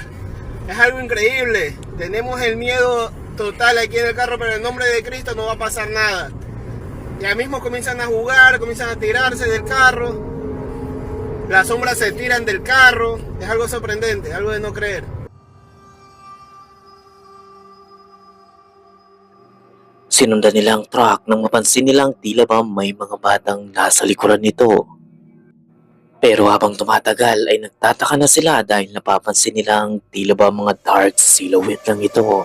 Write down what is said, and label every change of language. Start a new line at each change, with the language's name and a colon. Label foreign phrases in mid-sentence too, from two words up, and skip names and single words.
Spanish: Es algo increíble. Tenemos el miedo total aquí en el carro, pero en nombre de Cristo no va a pasar nada. Ya mismo comienzan a jugar, comienzan a tirarse del carro. Las sombras se tiran del carro. Es algo sorprendente, algo de no creer.
Filipino: Sinundan nila ang truck nang mapansin nilang tila ba may mga batang nasa likuran nito. Pero habang tumatagal ay nagtataka na sila dahil napapansin nilang tila ba mga
English: dark silhouette
Filipino: lang ito.